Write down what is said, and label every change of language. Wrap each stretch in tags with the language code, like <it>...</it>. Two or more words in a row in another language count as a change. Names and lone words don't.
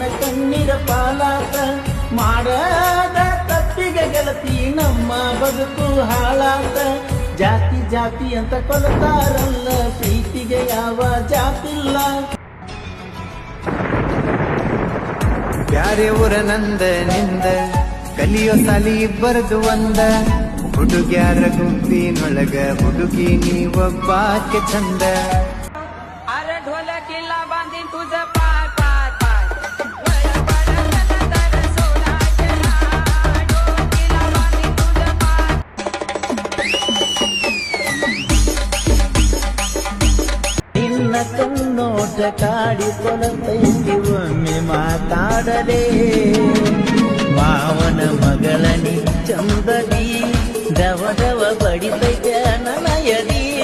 <kn>ಕಣ್ಣೀರ ಪಾಲಾತ ಮಾಡದ ತಪ್ಪಿಗೆ ಗೆಳತಿ ನಮ್ಮ ಬದುಕು ಹಾಳಾತ ಜಾತಿ ಜಾತಿ ಅಂತ ಕೊಲ್ತಾರಲ್ಲ ಪ್ರೀತಿಗೆ ಯಾವ ಜಾತಿಲ್ಲ ಬ್ಯಾರೆ ಊರ ನಂದ ನಿಂದ ಕಲಿಯೋ ಸಾಲಿ ಇಬ್ಬರದು ಒಂದ ಹುಡುಗ್ಯಾರ ಗುಂಪಿನೊಳಗ ಹುಡುಗಿ ನೀವೊಬ್ಬಾಕೆ ಚಂದ</kn> <mr>अरे ढोलकीला बांधीन तुझं पाय पाय पाय वळ वळ नंतर सोडायचे नाय ढोलकीला बांधीन तुझं पाय</mr> <kn>ನಿನ್ನ ಕಣ್ಣೋಟ ಕಾಡಿಕೊಳತೈತಿ ಒಮ್ಮೆ ಮಾತಾಡಲೇ ಮಾವನ ಮಗಳನಿ ಚಂದದಿ ದವ ದವ ಬಡಿತೈತೆ ನನಯದಿ</kn>